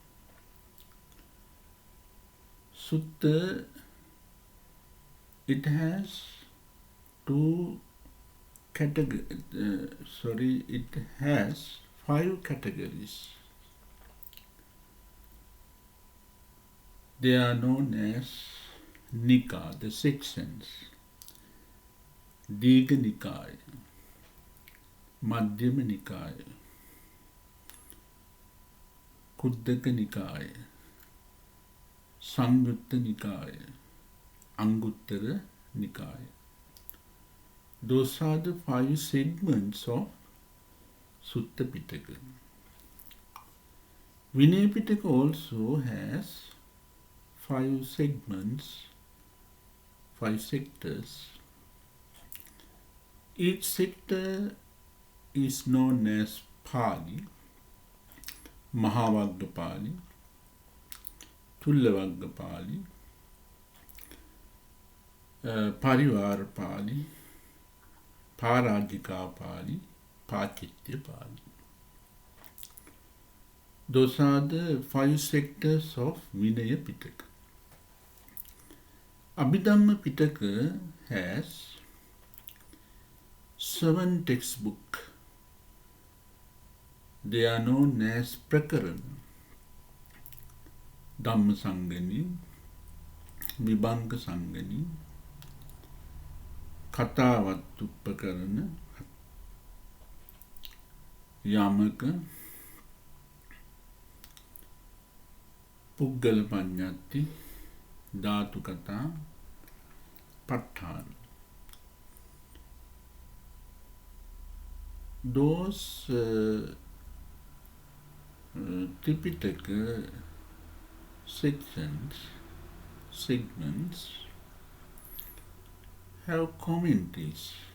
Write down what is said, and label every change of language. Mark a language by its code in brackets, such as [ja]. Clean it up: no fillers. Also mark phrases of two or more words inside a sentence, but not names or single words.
[en] Sutta, it has it has 5 categories. They are known as Nika, the sections. Digha Nikaya, Madhyama Nikaya, Kuddaka Nikaya, Sangyutta Nikaya, Anguttara Nikaya. Those are the 5 segments of Sutta Pitaka. Vinaya Pitaka also has 5 segments, 5 sectors. Each sector is known as Pali, Mahavagga Pali, Tullavagga Pali, Parivara Pali, Parajika Pali, Pachitya Pali. Those are the 5 sectors of Vinaya Pitaka. Abhidhamma Pitaka has 7 textbooks. They are known as Prakarana, Dhamma Sangani, Vibhanga Sangani, Kathavattupakarana, Yamaka, Puggala Panyati, Dhatu Katha, Patthana. Those Tipitaka segments have commentaries.